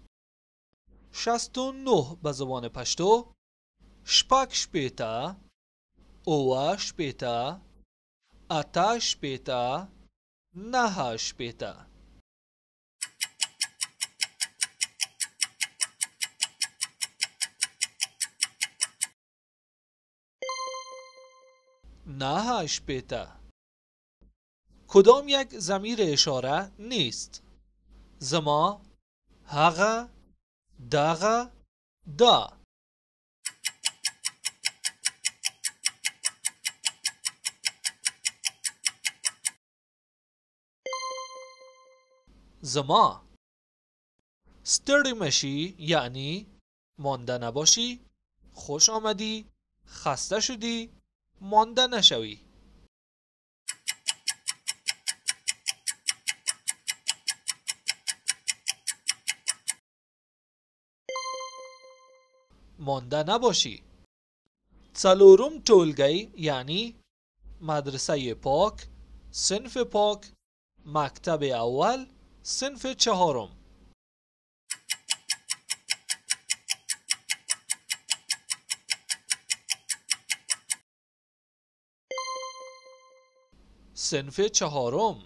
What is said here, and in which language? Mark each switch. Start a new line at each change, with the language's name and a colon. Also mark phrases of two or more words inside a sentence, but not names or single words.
Pashto: 69
Persian: به زبان پشتو
Pashto: شپږ شپېته، اوه شپېته، اته شپېته، نهه شپېته. نهه شپېته.
Persian: کدام یک ضمیر اشاره نیست؟
Pashto: زما، هغه، دغه، دا. زما. ستړی مشی
Persian: یعنی مانده نباشی، خوش آمدی، خسته شدی، مانده نشوی. مانده نباشی.
Pashto: څلورم ټولګی
Persian: یعنی مدرسه پاک، صنف پاک، مکتب اول، صنف چهارم. صنف چهارم.